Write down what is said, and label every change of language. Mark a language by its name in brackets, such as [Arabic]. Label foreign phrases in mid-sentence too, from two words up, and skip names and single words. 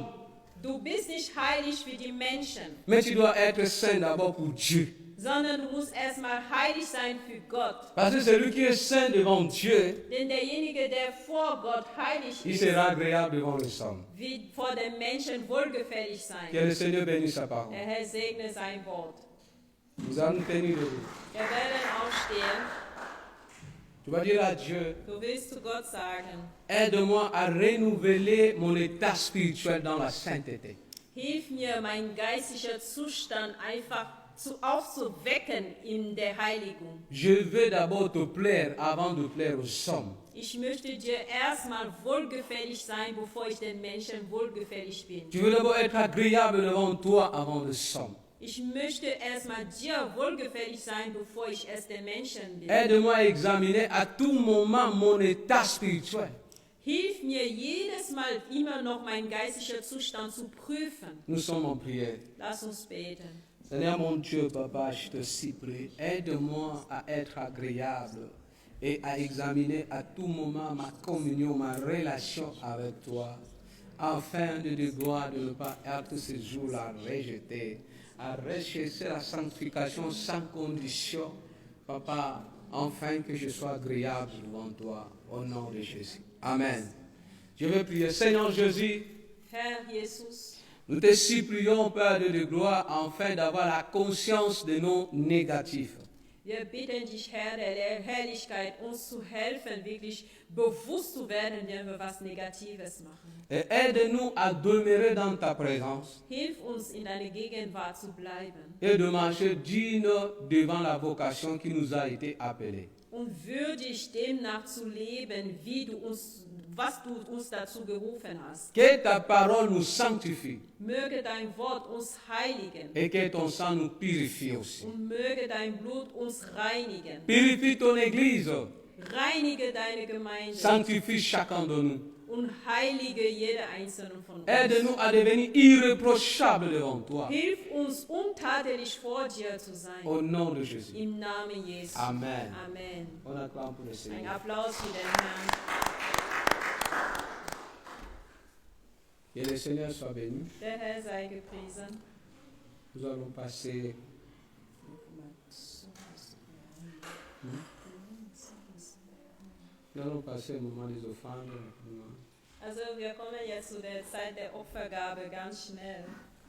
[German] Du bist nicht heilig für die Menschen, [French] mais tu dois être saint d'abord pour Dieu. [German] sondern du musst erstmal heilig sein für Gott. [French] Parce que celui qui est saint devant Dieu, [German] Denn derjenige, der vor Gott heilig [French] il [German] ist, [French] sera agréable devant les hommes. [German] wird vor den Menschen wohlgefällig sein. [French] Que le Seigneur bénisse sa parole. [German] Der Herr segne sein Wort. [French] Nous allons tenir debout. [German] Wir werden aufstehen. [French] Tu vas dire à Dieu, [German] Du willst zu Gott sagen, [French] aide-moi à renouveler mon état spirituel dans la sainteté. [German] hilf mir, mein geistlicher Zustand einfach aufzuwecken in der Heiligung. [French] Je veux d'abord te plaire avant de plaire aux hommes. [German] Ich möchte dir erstmal wohlgefällig sein, bevor ich den Menschen wohlgefällig bin. [French] Je veux d'abord être agréable devant toi avant les hommes. [German] Ich möchte erstmal dir wohlgefällig sein, bevor ich es den Menschen bin. [French] Aide-moi à examiner à tout moment mon état spirituel. [German] Hilf mir jedes Mal immer noch meinen geistlichen Zustand zu prüfen. [French] Nous sommes en prière. [German] Lass uns beten. [French] Seigneur mon Dieu, Papa, je te supplie, aide-moi à être agréable et à examiner à tout moment ma communion, ma relation avec toi, afin de gloire de ne pas être ce jour-là rejeté, à rechercher la sanctification sans condition, Papa, afin que je sois agréable devant toi, au nom de Jésus. Amen. Je veux prier, Seigneur Jésus, [German] Herr Jesus, [French] nous te supplions, Père de gloire, afin d'avoir la conscience de nos négatifs. [German] wir bitten dich, Herr der Herrlichkeit, uns zu helfen, wirklich bewusst zu werden, wenn wir was Negatives machen. [French] Et aide-nous à demeurer dans ta présence [German] Hilf uns, in deiner Gegenwart zu bleiben [French] et de marcher digne devant la vocation qui nous a été appelée. [German] und würdig demnach zu leben, was du uns dazu gerufen hast. [French] Que ta parole nous sanctifie [German] Möge dein Wort uns heiligen [French] et que ton sang nous purifie aussi. [German] und möge dein Blut uns reinigen. [French] Purifie ton Église, [German] Reinige deine Gemeinde [French] sanctifie chacun de nous. [German] und heilige jede einzelne von uns. [French] Aide-nous à devenir irréprochables devant toi. [German] Hilf uns, untadelig vor dir zu sein. [French] Au nom de Jésus. [German] Im Namen Jesu. Amen. Amen. [French] On acclame pour le [German] Ein [French] Seigneur. [German] Applaus für den Herrn. [French] Que le Seigneur soit béni. [German] Der Herr sei gepriesen. [French] Nous allons passer. Nous allons passer au moment des offrandes. [German] Also wir kommen jetzt zu der Zeit der Opfergabe ganz schnell.